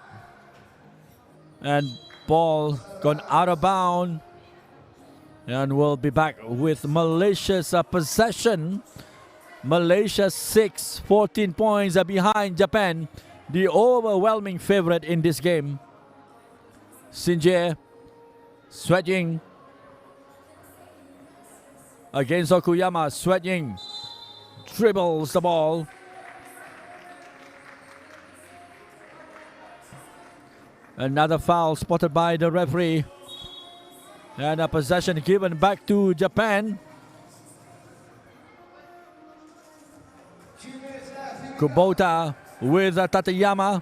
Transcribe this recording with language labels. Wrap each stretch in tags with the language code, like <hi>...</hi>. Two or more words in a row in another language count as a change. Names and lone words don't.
<en>And ball gone out of bounds. And we'll be back with Malaysia's possession. Malaysia 6, 14 points are behind Japan, the overwhelming favorite in this game. Sinjir, Suet-Jing against Okuyama. Suet-Jing dribbles the ball. Another foul spotted by the referee. And a possession given back to Japan. Kubota with Tateyama.</en>